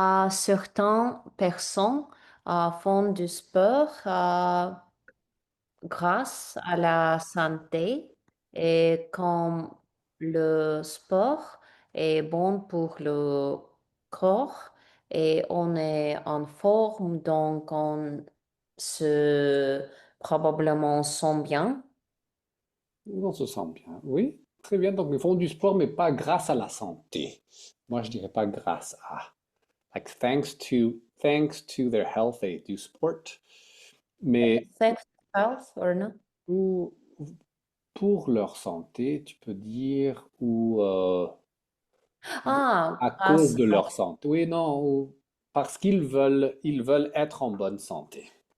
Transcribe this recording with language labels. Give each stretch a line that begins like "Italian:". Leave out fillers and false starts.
French: Certaines personnes font du sport grâce à la santé et comme le sport est bon pour le corps et on est en forme, donc on se probablement sent bien. On se sent bien. Oui, très bien. Donc, ils font du sport, mais pas grâce à la santé. Moi, je dirais pas grâce à.
English: Like, thanks to their health, they do sport.
French: Mais
English: Thanks to health or not?
French: ou- pour leur santé, tu peux dire, ou à cause Grâce de à... leur santé. Oui, non, ou parce ils veulent être en bonne santé.